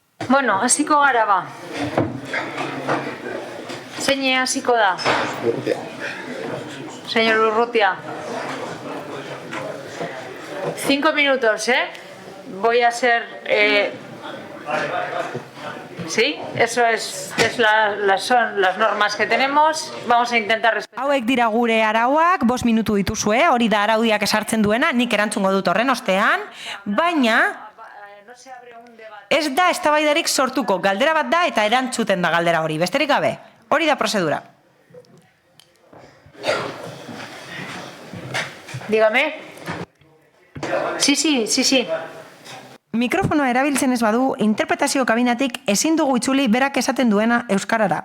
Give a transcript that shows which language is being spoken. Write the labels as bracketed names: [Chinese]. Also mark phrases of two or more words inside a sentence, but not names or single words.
[Basque] Bueno, hasiko gara ba. Zein hasiko da? [Spanish] Señor Urrutia. 5 minutos, Voy a ser... Sí, eso son las normas que tenemos. Vamos a intentar respetar. [Basque] Hauek dira gure arauak, 5 minutu dituzue, hori da araudiak esartzen duena, nik erantzungo dut horren ostean, baina ez da eztabaidarik sortuko, galdera bat da eta erantzuten da galdera hori, besterik gabe, hori da prozedura. [Spanish] Dígame. Sí. [Basque] Mikrofonoa erabiltzen ez badu, interpretazio kabinatik ezin dugu itzuli berak esaten duena euskarara.